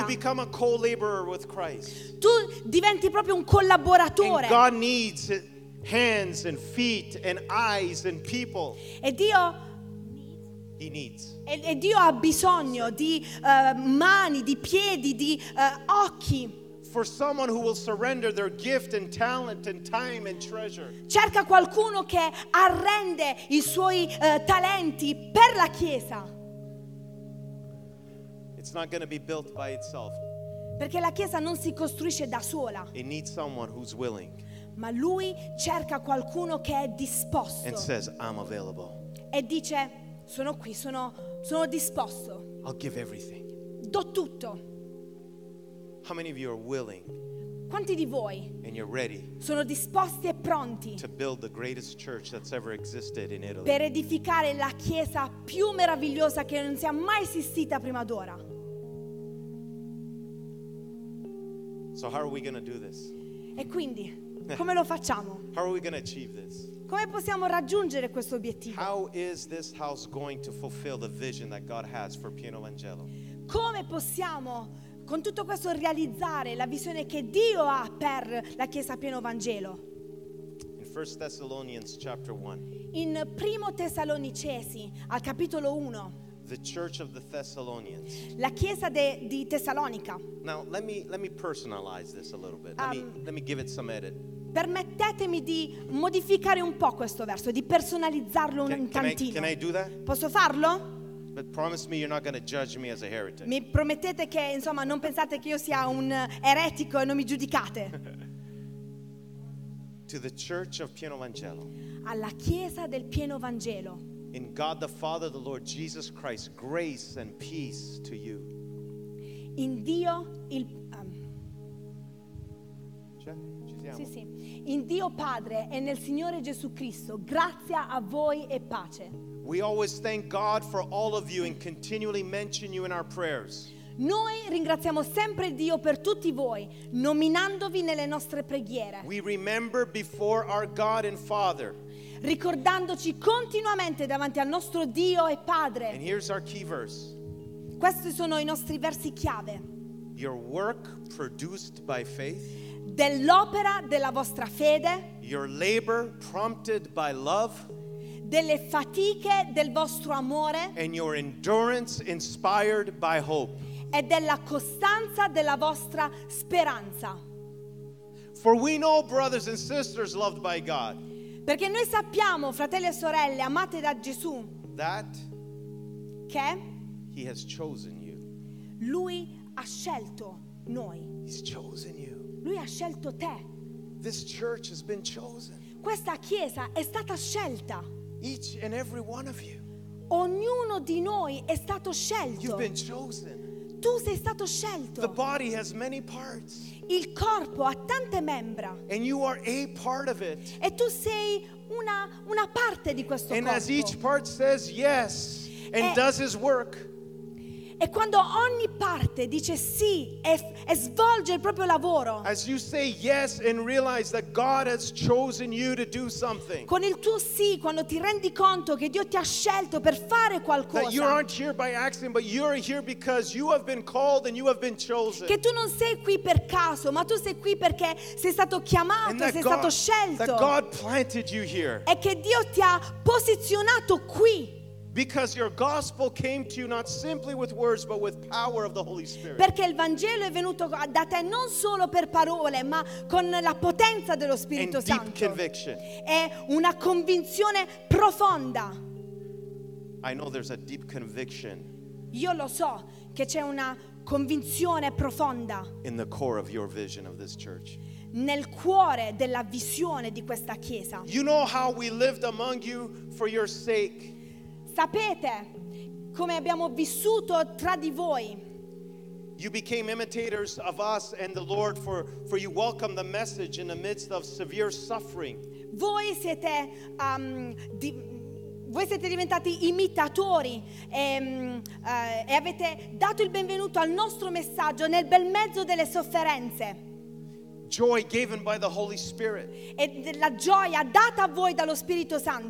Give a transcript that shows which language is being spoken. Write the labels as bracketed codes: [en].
[en] you become a co-laborer with Christ. [it] Tu diventi proprio un collaboratore. [en] And God needs hands and feet and eyes and people. [it] E Dio [en] He needs. [it] E Dio ha bisogno di mani, di piedi, di occhi. [en] For someone who will surrender their gift and talent and time and treasure. [it] Cerca qualcuno che arrende i suoi talenti per la chiesa. [en] It's not going to be built by itself. [it] Perché la chiesa non si costruisce da sola. [en] It needs someone who's willing. [it] Ma lui cerca qualcuno che è disposto. [en] And says, I'm available. [it] E dice, sono qui, sono disposto. [en] I'll give everything. [it] Do tutto. [en] How many of you are willing? [it] Quanti di voi? [en] And you're ready. [it] Sono disposti e pronti. [en] To build the greatest church that's ever existed in Italy. [it] Per edificare la chiesa più meravigliosa che non sia mai esistita prima d'ora. [en] So how are we going to do this? [it] E quindi, come lo facciamo? [en] How are we going to achieve this? [it] Come possiamo raggiungere questo obiettivo? [en] How is this house going to fulfill the vision that God has for Pieno Vangelo? [it] Come possiamo, con tutto questo, realizzare la visione che Dio ha per la Chiesa Pieno Vangelo? [en] In 1 Thessalonians chapter 1. [it] In Primo Tessalonicesi, al capitolo 1. [en] The Church of the Thessalonians. [it] La Chiesa di Tessalonica. [en] Now let me personalize this a little bit. Let me give it some edit. [it] Permettetemi di modificare un po' questo verso, di personalizzarlo un tantino. [en] Can I do that? [it] Posso farlo? [en] But promise me you're not going to judge me as a heretic. [it] Mi promettete che, insomma, non pensate che io sia un eretico e non mi giudicate. [en] To the Church of Pieno Vangelo. [it] Alla Chiesa del Pieno Vangelo. [en] In God the Father, the Lord Jesus Christ, grace and peace to you. [it] In Dio il. Jesus. siamo. Sì, sì. In Dio Padre e nel Signore Gesù Cristo, grazia a voi e pace. [en] We always thank God for all of you and continually mention you in our prayers. [it] Noi ringraziamo sempre Dio per tutti voi, nominandovi nelle nostre preghiere. [en] We remember before our God and Father. [it] Ricordandoci continuamente davanti al nostro Dio e Padre. [en] And here's our key verse. [it] Questi sono i nostri versi chiave. [en] Your work produced by faith. [it] Dell'opera della vostra fede. [en] Your labor prompted by love. [it] Delle fatiche del vostro amore. [en] And your endurance inspired by hope. [it] E della costanza della vostra speranza. [en] For we know, brothers and sisters loved by God. [it] Perché noi sappiamo, fratelli e sorelle amate da Gesù, [en] that [it] che [en] he has chosen you. [it] Lui ha scelto noi. [en] He's chosen you. [it] Lui ha scelto te. [en] This church has been chosen. [it] Questa chiesa è stata scelta. [en] Each and every one of you. [it] Ognuno di noi è stato scelto. [en] You've been chosen. [it] Tu sei stato scelto. [en] The body has many parts. [it] Il corpo ha tante membra. [en] And you are a part of it. [it] E tu sei una parte di questo [en] and [it] corpo. [en] And as each part says yes and does his work. [it] E quando ogni parte dice sì e svolge il proprio lavoro. [en] As you say yes and realize that God has chosen you to do something. [it] Con il tuo sì, quando ti rendi conto che Dio ti ha scelto per fare qualcosa. [en] That you aren't here by accident, but you are here because you have been called and you have been chosen. [it] Che tu non sei qui per caso, ma tu sei qui perché sei stato chiamato, sei stato scelto. [en] That God planted you here. [it] E che Dio ti ha posizionato qui. [en] Because your gospel came to you not simply with words but with power of the Holy Spirit. [it] Perché il Vangelo è venuto da te non solo per parole ma con la potenza dello Spirito Santo. [en] And deep conviction. [it] È una convinzione profonda. [en] I know there's a deep conviction. [it] Io lo so che c'è una convinzione profonda. [en] In the core of your vision of this church. [it] Nel cuore della visione di questa chiesa. [en] You know how we lived among you for your sake. [it] Sapete come abbiamo vissuto tra di voi. [en] You became imitators of us and the Lord for you welcomed the message in the midst of severe suffering. [it] Voi siete voi siete diventati imitatori e avete dato il benvenuto al nostro messaggio nel bel mezzo delle sofferenze. [en] Joy given by the Holy Spirit. [it] E la gioia data a voi dallo Spirito Santo.